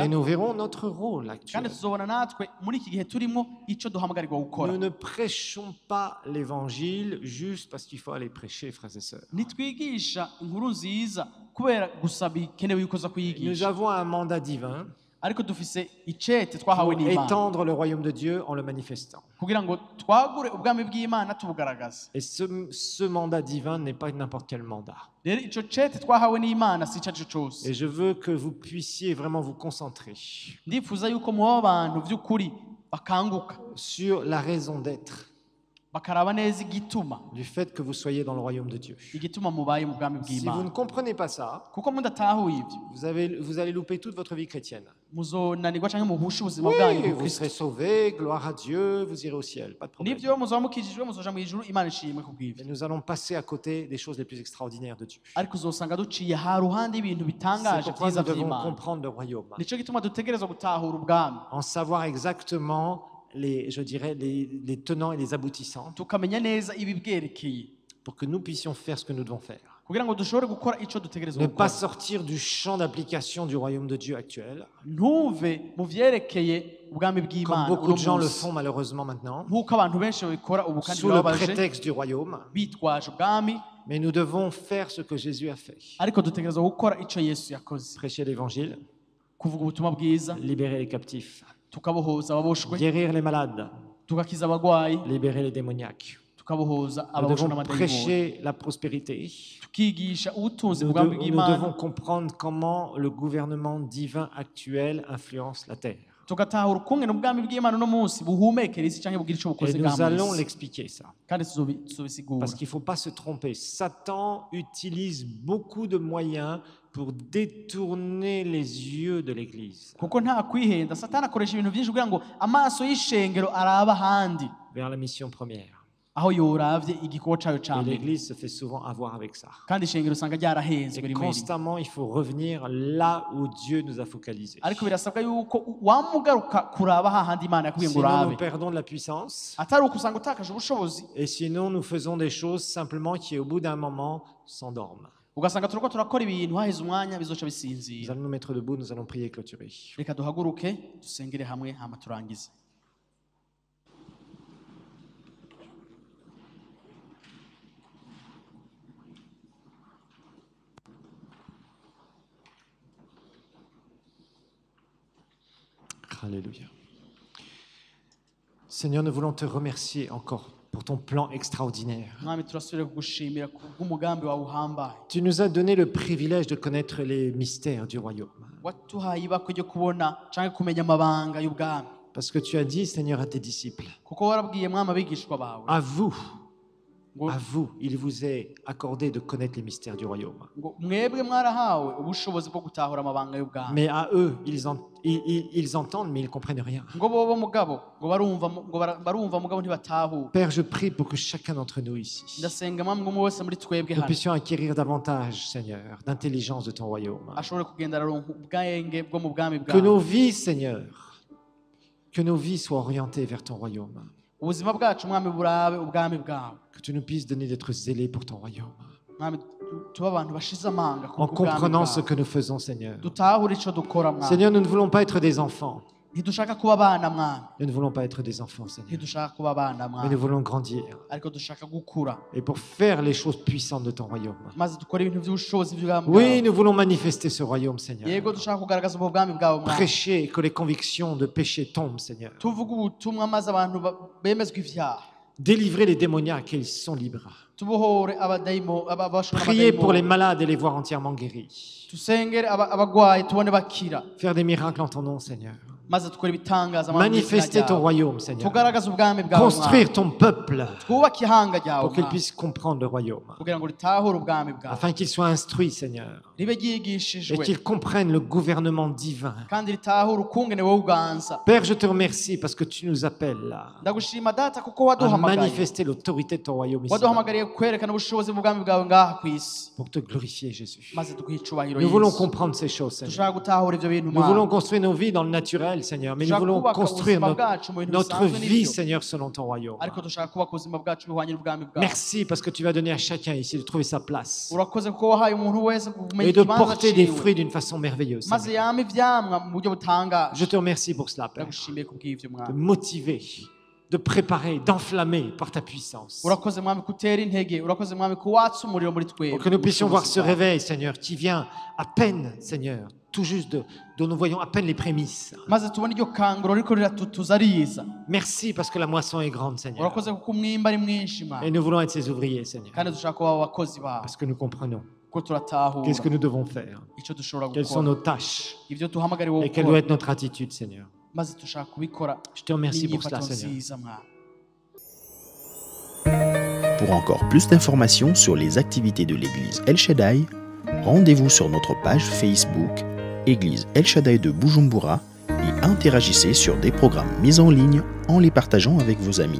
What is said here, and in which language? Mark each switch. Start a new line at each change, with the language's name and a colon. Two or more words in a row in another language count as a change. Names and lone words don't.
French: et nous verrons notre rôle
Rundi: kandi
French: actuel.
Rundi: tuzobona natwe muri iki gihe turimo ico duhamagarirwa gukora
French: Nous ne prêchons pas l'évangile juste parce qu'il faut aller prêcher, frères et sœurs.
Rundi: ntitwigisha inkuru nziza kubera gusa bikenewe yuko uza
French: Nous
Rundi: kuyigisha
French: avons un mandat divin
Rundi: ariko dufise icete twahawe
French: pour
Rundi: n'imana
French: étendre le royaume de Dieu en le manifestant.
Rundi: kugira ngo twagure ubwami bw'imana tubugaragaze
French: Et ce mandat divin n'est pas n'importe quel mandat.
Rundi: rero ico cete twahawe n'imana si ico arico cose
French: Et je veux que vous puissiez vraiment vous concentrer
Rundi: ndifuza yuko muba abantu vy'ukuri bakanguka
French: sur la raison d'être
Rundi: bakaraba neza igituma
French: du fait que vous soyez dans le royaume de Dieu.
Rundi: igituma mubaye mu bwami
French: Si vous
Rundi: bw'imana
French: ne comprenez pas ça,
Rundi: kuko mudatahuye ivyo
French: vous allez louper toute votre vie chrétienne.
Rundi: muzonanirwa canke muhushe ubuzima bwanyu
French: Oui,
Rundi: ku
French: vous
Rundi: Kristo
French: serez sauvés, gloire à Dieu, vous irez au ciel, pas de problème.
Rundi: nivyo muzoba mukijijwe muzoja mw'ijuru imana ishimwe kubw'ivyo
French: Mais nous allons passer à côté des choses les plus extraordinaires de Dieu.
Rundi: ariko uzosanga duciye ha ruhande y'ibintu
French: C'est
Rundi: bitangaje
French: pourquoi
Rundi: vyiza
French: nous devons
Rundi: vy'imana
French: comprendre le royaume,
Rundi: nico gituma dutegerezwa gutahura ubwami
French: en savoir exactement je dirais, les tenants et les aboutissants,
Rundi: tukamenya neza ibibwerekeye
French: pour que nous puissions faire ce que nous devons faire.
Rundi: kugira ngo dushobore gukora ico dutegerezwa
French: Ne pas
Rundi: gukora
French: sortir du champ d'application du royaume de Dieu actuel,
Rundi: ntuve mu vyerekeye ubwami
French: comme
Rundi: bw'imana
French: beaucoup de gens le
Rundi: munsi.
French: font malheureusement maintenant,
Rundi: nk'uko abantu benshi babikora ubu kandi
French: sous le
Rundi: birababaje
French: prétexte du royaume.
Rundi: bitwaje ubwami
French: Mais nous devons faire ce que Jésus a fait.
Rundi: ariko dutegerezwa gukora ico yesu yakoze
French: Prêcher l'évangile,
Rundi: kuvuga ubutumwa bwiza
French: libérer les captifs,
Rundi: tukabohoza ababoshwe
French: guérir les malades,
Rundi: tugakiza abagwayi
French: libérer les démoniaques.
Rundi: tukabohoza
French: Nous
Rundi: ababoshwe
French: devons
Rundi: n'amadayimoni
French: prêcher la prospérité.
Rundi: tukigisha ubutunzi
French: Nous,
Rundi: bw'ubwami
French: nous
Rundi: bw'imana
French: devons comprendre comment le gouvernement divin actuel influence la terre.
Rundi: tugatahura ukungene ubwami bw'imana uno munsi buhumekera isi canke bugira ico
French: Et
Rundi: bukoze
French: nous allons
Rundi: bw'amisi
French: l'expliquer ça.
Rundi: kandi tuzobisigura
French: Parce qu'il ne faut pas se tromper. Satan utilise beaucoup de moyens pour détourner les yeux de l'Église
Rundi: kuko nta kwihenda satani akoresha ibintu byinshi kugira ngo amaso y'ishengero araba ahandi
French: vers la mission première.
Rundi: aho yoravye igikorwa cayo ca
French: Et
Rundi: mbere
French: l'Église se fait souvent avoir avec ça.
Rundi: kandi ishengero usanga ryarahenzwe
French: Et
Rundi: rimwe rimwe
French: constamment, il faut revenir là où Dieu nous a focalisés.
Rundi: ariko birasabwa yuko wamugaruka kuraba hahandi imana yakubwiye ngo
French: Sinon,
Rundi: urabe
French: nous perdons de la puissance.
Rundi: atari uko usanga utakaje ubushobozi
French: Et sinon, nous faisons des choses simplement qui, au bout d'un moment, s'endorment.
Rundi: ugasanga turiko turakora ibintu haheze umwanya bizoca
French: Nous
Rundi: bisinzira
French: allons nous mettre debout, nous allons prier et clôturer.
Rundi: reka duhaguruke dusengere hamwe hama turangize
French: Alléluia. Seigneur, nous voulons te remercier encore pour ton plan extraordinaire.
Rundi: mwami turasubire kugushimira kubw'umugambi wawe uhambaye
French: Tu nous as donné le privilège de connaître les mystères du royaume.
Rundi: watuhaye ibakwe ryo kubona canke kumenya amabanga y'ubwami
French: Parce que tu as dit, Seigneur, à tes disciples,
Rundi: kuko warabwiye mwami abigishwa bawe
French: à vous,
Rundi: ngo
French: À vous, il vous est accordé de connaître les mystères du royaume.
Rundi: ngo mwebwe mwarahawe ubushobozi bwo gutahura amabanga y'ubwami
French: Mais à eux, ils entendent, mais ils ne comprennent rien.
Rundi: ngo bobo mugabo ngo barumva mugabo ntibatahura.
French: Père, je prie pour que chacun d'entre nous ici,
Rundi: ndasenga mwamwe umwe wese muri twebwe
French: nous
Rundi: hano
French: puissions acquérir davantage, Seigneur, d'intelligence de ton royaume.
Rundi: ashobore kugenda araronka ubwenge bwo mu bwami
French: Que nos
Rundi: bwawe.
French: vies, Seigneur, que nos vies soient orientées vers ton royaume.
Rundi: ubuzima bwacu mwami burabe ubwami bwawe.
French: Que tu nous puisses donner d'être zélés pour ton royaume.
Rundi: mwami tuba abantu bashize amanga ku
French: En
Rundi: bwami
French: comprenant ce
Rundi: bwawe.
French: que nous faisons, Seigneur.
Rundi: dutahure ico dukora mwami.
French: Seigneur, nous ne voulons pas être des enfants.
Rundi: ntidushaka kuba abana mwami.
French: Nous ne voulons pas être des enfants, Seigneur.
Rundi: ntidushaka kuba abana
French: Mais
Rundi: mwami
French: nous voulons grandir.
Rundi: ariko dushaka gukura
French: Et pour faire les choses puissantes de ton royaume.
Rundi: maze dukora ibintu by'ubushobozi bw'ubwami
French: Oui,
Rundi: bwawe.
French: nous voulons manifester ce royaume, Seigneur.
Rundi: yego dushaka kugaragaza ubwo bwami bwawe mwami.
French: Prêcher que les convictions de péché tombent, Seigneur.
Rundi: tuvuge ubutumwa maze abantu bemezwa ivyaha.
French: Délivrer les démoniaques et ils sont libres.
Rundi: tubohore abashobora
French: Prier pour les malades et les voir entièrement guéris.
Rundi: tusengere abagwayi tubone bakira
French: Faire des miracles en ton nom, Seigneur.
Rundi: maze dukora ibitangaza mu izina
French: Manifester ton
Rundi: ryawe.
French: royaume, Seigneur.
Rundi: tugaragaza ubwami bwawe
French: Construire ton peuple
Rundi: mwami. twubake ihanga ryawe
French: pour qu'il
Rundi: mwami.
French: puisse comprendre le royaume.
Rundi: kugira ngo ritahure ubwami bwawe
French: Afin qu'il soit instruit, Seigneur.
Rundi: ribe
French: Et
Rundi: ryigishijwe
French: qu'il comprenne le gouvernement divin.
Rundi: kandi ritahure ukungene wowe uganza.
French: Père, je te remercie parce que tu nous appelles là
Rundi: ndagushima data kuko
French: à
Rundi: waduhamagaye
French: manifester l'autorité de ton royaume ici
Rundi: waduhamagariye kwerekana ubushobozi bw'ubwami bwawe ngaha ku isi
French: pour te glorifier, Jésus.
Rundi: maze tuguhe icubahiro
French: Nous voulons
Rundi: Yesu.
French: comprendre ces choses, Seigneur.
Rundi: dushaka gutahura ivyo bintu
French: Nous
Rundi: mwami.
French: voulons construire nos vies dans le naturel, Seigneur, mais nous
Rundi: dushaka
French: voulons
Rundi: kubaka
French: construire
Rundi: ubuzima bwacu mu bintu
French: notre
Rundi: bisanzwe
French: vie,
Rundi: n'ibyo.
French: Seigneur, selon ton royaume.
Rundi: ariko dushaka kubaka ubuzima bwacu bihwanye n'ubwami bwawe.
French: Merci parce que tu vas donner à chacun ici de trouver sa place
Rundi: urakoze kuko wahaye umuntu wese kumenya
French: et de
Rundi: ikibanza
French: porter des
Rundi: ciwe
French: fruits d'une façon merveilleuse.
Rundi: maze
French: Seigneur.
Rundi: yama ivyamwa mu buryo butangaje.
French: Je te remercie pour cela, Père,
Rundi: ndagushimiye kubw'ivyo
French: de
Rundi: mwami.
French: motiver, de préparer, d'enflammer par ta puissance.
Rundi: urakoze mwami kutera intege. urakoze mwami kuwatsa umuriro muri twebwe.
French: Pour que nous puissions voir ce
Rundi: Ubushobozi bwawe.
French: réveil, Seigneur, qui vient à peine, Seigneur, tout juste dont nous voyons à peine les prémices.
Rundi: maze tubone iryo kanguro riko riratutuza riza.
French: Merci parce que la moisson est grande, Seigneur.
Rundi: urakoze kuko umwimba ari mwinshi
French: Et
Rundi: mwami.
French: nous voulons être ses ouvriers, Seigneur,
Rundi: kandi dushaka kuba abakozi bawe
French: parce que nous comprenons
Rundi: kuko turatahura
French: qu'est-ce que nous devons faire,
Rundi: icyo dushobora
French: quelles sont
Rundi: gukora
French: nos tâches
Rundi: ibyo duhamagariwe
French: et quelle doit
Rundi: gukora
French: être notre attitude, Seigneur.
Rundi: maze dushaka kubikora
French: Je te remercie pour
Rundi: n'inyifato
French: cela, Seigneur.
Rundi: nziza mwami.
French: Pour encore plus d'informations sur les activités de l'église El Shaddai, rendez-vous sur notre page Facebook Église El Shaddai de Bujumbura et interagissez sur des programmes mis en ligne en les partageant avec vos amis.